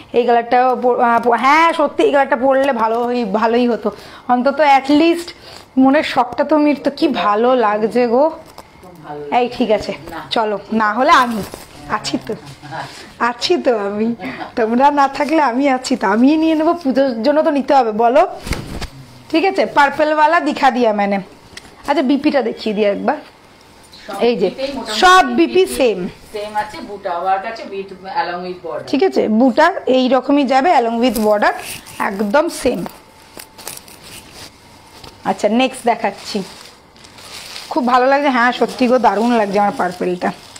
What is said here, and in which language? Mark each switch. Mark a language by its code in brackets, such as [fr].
[bn] এই কালারটা, হ্যাঁ সত্যি এই কালারটা পরলে ভালোই হতো, অন্তত অ্যাটলিস্ট মনের শখটা তো মিটতো। কি ভালো লাগছে গো, ভালো এই ঠিক আছে না। চলো, না হলে আমি আছি তো, আছি তো আমি, তোমরা না থাকলে আমি আছি তো, আমি নিয়ে নেবো, পুজোর জন্য তো নিতে হবে বলো। ঠিক আছে, [hi] পার্পেল वाला दिखा दिया मैंने। [bn] আচ্ছা বিপিটা দেখিয়ে দিই একবার। সব এই যে বিপিতেই মোটামুটি সব বিপি সেম, সেম আছে, বুটা ওয়ার্ক আছে উইথ অ্যালং উইথ বর্ডার। ঠিক আছে, বুটা এই রকমই যাবে অ্যালং উইথ বর্ডার, একদম সেম। আচ্ছা নেক্সট দেখাচ্ছি, খুব ভালো লাগছে, হ্যাঁ সত্যি গো দারুণ লাগছে আমার পার্পেলটা।